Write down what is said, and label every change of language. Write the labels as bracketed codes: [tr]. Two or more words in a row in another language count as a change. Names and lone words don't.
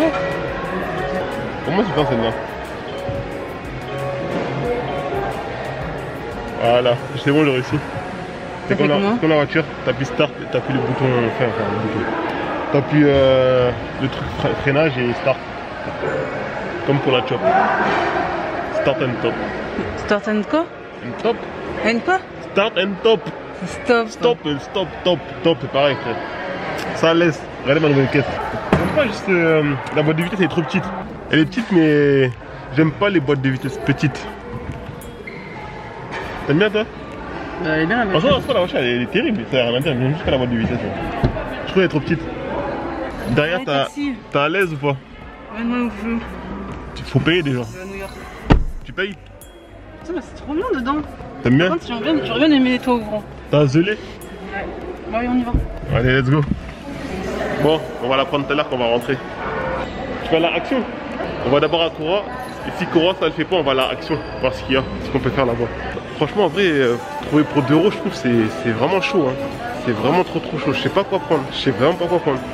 [fr] Comment tu fais celle-là? Voilà, c'est bon, j'ai réussi. C'est comme la voiture, t'appuies start, t'appuies le bouton, enfin le bouton. T'appuies le truc freinage et start. Comme pour la chop. [en] Start and top. Start and quoi? And top. And quoi? Start and top. Stop. Stop, top, [fr] c'est pareil frère. Ça laisse. Regardez ma nouvelle caisse. Pourquoi juste la boîte de vitesse elle est trop petite? Elle est petite mais j'aime pas les boîtes de vitesse petites. T'aimes bien toi? Elle est bien la voiture. Franchement la voiture elle est terrible, ça n'a rien à dire, même jusqu'à la boîte de vitesse. Je trouve qu'elle est trop petite. Derrière t'as à l'aise ou pas? Ouais, moi non plus. Il faut payer déjà. Je vais à New York. Tu payes? Putain, mais c'est trop bien dedans. T'aimes bien? Par contre, j'aurais bien aimé les toits ouvrants. T'as zelé? Ouais. Bah oui, on y va. Allez, [en] let's go. [fr] Bon, on va la prendre tout à l'heure qu'on va rentrer. Tu vas à la Action? On va d'abord à Cora. Et si Cora ça le fait pas, on va à la Action. Voir ce qu'il y a, ce qu'on peut faire là-bas. Franchement, en vrai, trouver pour 2 €, je trouve c'est vraiment chaud. Hein. C'est vraiment trop chaud. Je sais pas quoi prendre. Je sais vraiment pas quoi prendre.